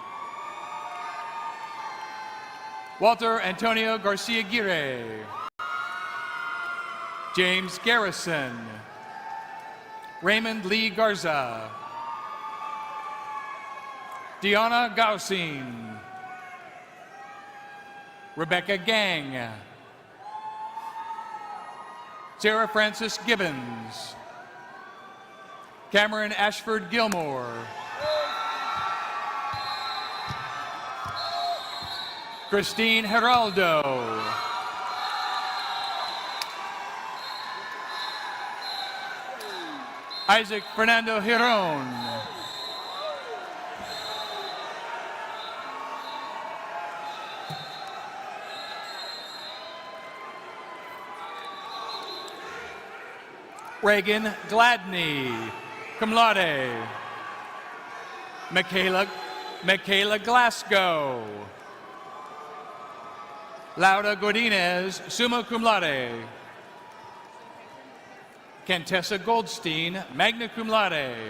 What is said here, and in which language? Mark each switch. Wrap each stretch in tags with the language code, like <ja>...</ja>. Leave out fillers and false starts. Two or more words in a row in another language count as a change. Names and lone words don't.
<en>Walter Antonio Garcia Gire. James Garrison. Raymond Lee Garza. Deanna Gausin. Rebecca Gang. Sarah Frances Gibbons. Cameron Ashford Gilmore. Christine Geraldo. Isaac Fernando Giron. Reagan Gladney,</en> <la>cum laude.</la> <en>Michaela Glasgow. Laura Godinez,</en> <la>summa cum laude.</la> <en>Kentessa Goldstein,</en> <la>magna cum laude.</la>